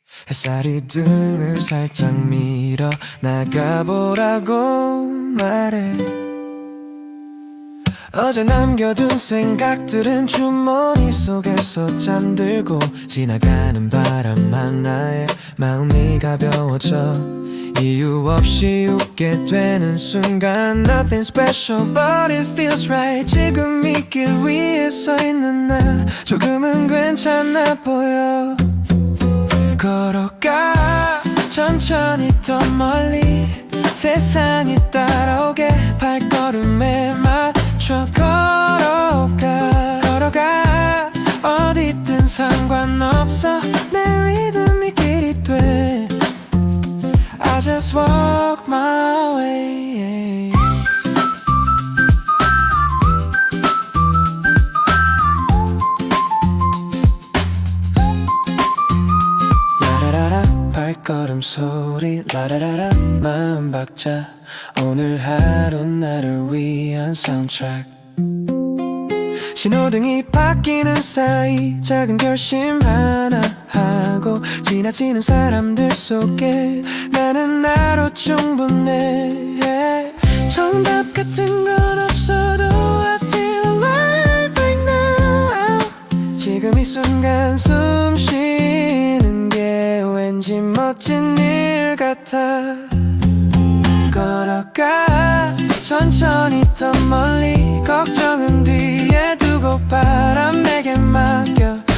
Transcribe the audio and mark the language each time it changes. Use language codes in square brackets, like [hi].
[ko] 햇살이 등을 살짝 밀어 나가보라고 말해. 어제 남겨둔 생각들은 주머니 속에서 잠들고, 지나가는 바람만 나의 마음이 가벼워져. 이유 없이 웃게 되는 순간, [en] Nothing special but it feels right. [ko] 지금 이 길 위에 서 있는 나 조금은 괜찮아 보여. 걸어가 천천히 더 멀리, 세상이 따라오게 발걸음에 맞춰 걸어가. 걸어가 어디든 상관없어, 내 리듬이 길이 돼. [en] I just walk my way. [ko] 라라라라 발걸음 소리, 라라라라 마음 박자. 오늘 하루 나를 위한 사운드트랙. 신호등이 바뀌는 사이 작은 결심 하나 하고, 지나치는 사람들 속에 나는 나로 충분해. 정답 같은 건 없어도 [en] I feel alive right now. [ko] 지금 이 순간 숨 쉬는 게 왠지 멋진 일 같아. 걸어가 천천히 더 멀리, 걱정은 뒤에 두고 바람 내게 맡겨.